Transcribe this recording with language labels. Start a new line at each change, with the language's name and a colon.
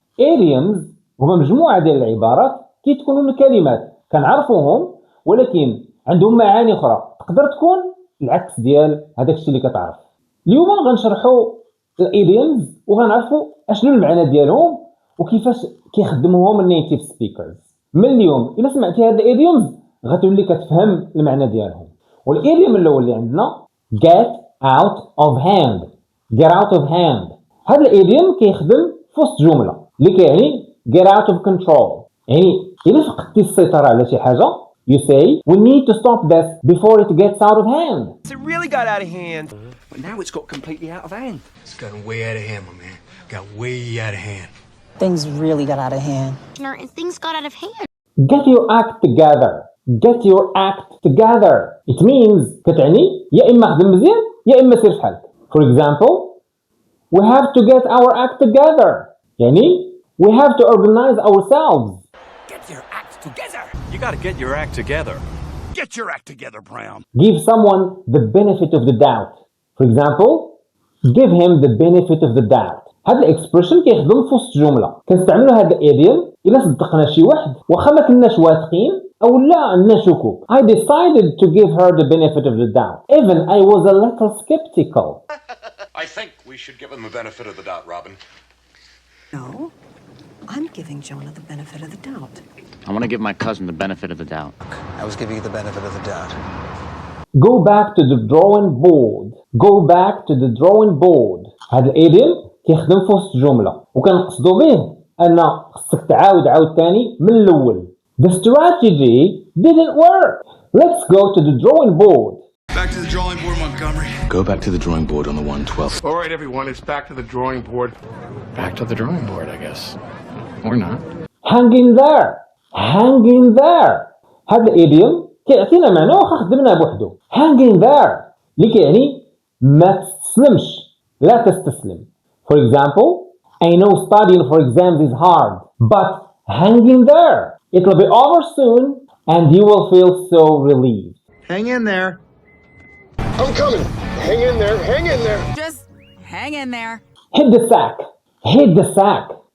Arabic: idioms هما مجموعه ديال العبارات كيتكونوا من كلمات كنعرفوهم ولكن عندهم معاني اخرى تقدر تكون العكس ديال هذاك الشيء اللي كتعرف. اليوم غنشرحوا الايديومز وغنعرفوا اشنو المعنى ديالهم وكيفاش كيخدموهم النيتيف سبيكرز. من اليوم الا سمعتي هاد الايديومز غتولي كتفهم المعنى ديالهم. والايديوم الاول اللي عندنا
English: get out of hand. get out of hand
Arabic: هذا الايديوم كيخدم في وسط جمله اللي كيعني
English: get out of control.
Arabic: يعني الا فقدتي السيطره على شي حاجه
English: you say we need to stop this before it gets out of hand. It really got out of hand. But now it's got completely out of hand. It's gotten way out of hand, my man. Got way out of hand. Things really got out of hand. Things got out of hand. Get your act together. Get your act together. It means
Arabic: كتعني يا إما خدم مزيان يا إما سير فحالك.
English: For example, we have to get our act together. يعني we have to organize ourselves. Get your act together. You gotta get your act together. Get your act together, Brown. Give someone the benefit of the doubt. For example, give him the benefit of the doubt.
Arabic: هذا الاكسبريشن كيخدم في وسط جمله كنستعملوا هذا الايديوم الا صدقنا شي واحد واخا ما كناش واثقين او لا عندنا شكوك.
English: I decided to give her the benefit of the doubt even I was a little skeptical. I think we should give him the benefit of the doubt, Robin. No, I'm giving Jonah the benefit of the doubt. I want to give my cousin the benefit of the doubt. I was giving you the benefit of the doubt. Go back to the drawing board. Go back to the drawing board.
Arabic: هذا الايديوم كيخدم في وسط جمله وكنقصدوا به ان خصك تعاود عاوتاني من الاول.
English: The strategy didn't work. Let's go to the drawing board. Back to the drawing board, Montgomery. Go back to the drawing board on the 112th. All right, everyone, it's back to the drawing board. Back to the drawing board, I guess. Or not. Hang in there. Hang in there.
Arabic: هذا الايديوم كيعطينا معنى واخا خدمناه بوحدو.
English: Hang in there
Arabic: اللي كيعني ما تستسلمش لا تستسلم.
English: For example, I know studying for exams is hard, but hang in there. It'll be over soon and you will feel so relieved. Hang in there. I'm coming. Hang in there. Hang in there. Just hang in there. Hit the sack. Hit the sack.